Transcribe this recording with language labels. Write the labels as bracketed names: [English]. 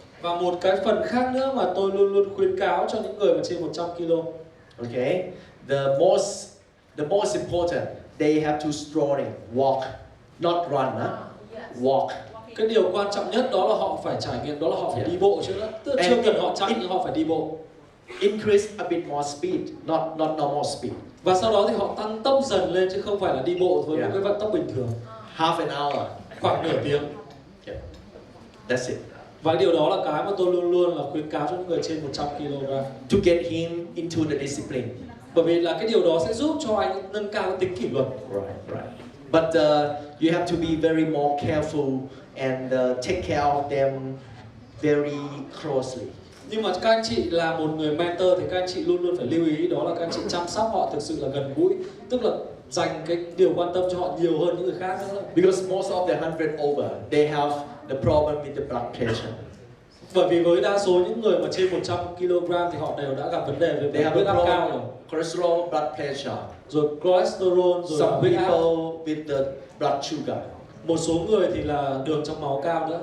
[Vietnamese] Và một cái phần khác nữa mà tôi luôn luôn khuyến cáo cho những người mà trên 100 kg. [English] Okay. The most important, they have to strolling, walk, not run, walk. [Vietnamese] Cái điều quan trọng nhất đó là họ phải trải nghiệm, đó là họ phải đi bộ chứ đó. Tức là chưa cần họ chạy nhưng họ phải đi bộ. [English] Increase a bit more speed, not normal speed. [Vietnamese] Và sau đó thì họ tăng tốc dần lên chứ không phải là đi bộ với một cái vận tốc bình thường. [English] Half an hour. [Vietnamese] Khoảng nửa tiếng. [English] Yeah. That's it. [Vietnamese] Và điều đó là cái mà tôi luôn luôn là khuyến cáo cho những người trên 100 kg. [English] To get him into the discipline. [Vietnamese] Bởi vì là cái điều đó sẽ giúp cho anh nâng cao tính kỷ luật. [English] Right. But you have to be very more careful and take care of them very closely. [Vietnamese] Nhưng mà các anh chị là một người mentor thì các anh chị luôn luôn phải lưu ý đó là các anh chị chăm sóc họ thực sự là gần gũi, tức là dành cái điều quan tâm cho họ nhiều hơn những người khác nữa. [English] Because most of the 100 over, they have the problem with the blood pressure. [Vietnamese] Bởi vì với đa số những người mà trên 100 kg thì họ đều đã gặp vấn đề về huyết áp cao rồi. [English] Cholesterol, blood pressure. [Vietnamese] Rồi cholesterol, rồi [English] some [Vietnamese] huyết áp. [English] people with the blood sugar. [Vietnamese] Một số người thì là đường trong máu cao nữa.